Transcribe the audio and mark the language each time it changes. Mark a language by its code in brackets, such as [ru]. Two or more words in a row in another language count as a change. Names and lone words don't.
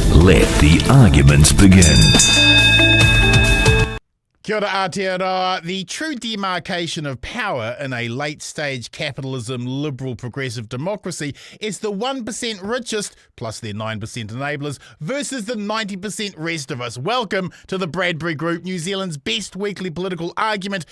[en] Let the arguments begin. [mi] Kia ora Aotearoa. [en] The true demarcation of power in a late-stage capitalism, liberal, progressive democracy is the 1% richest, plus their 9% enablers, versus the 90% rest of us. Welcome to the Bradbury Group, New Zealand's best weekly political argument.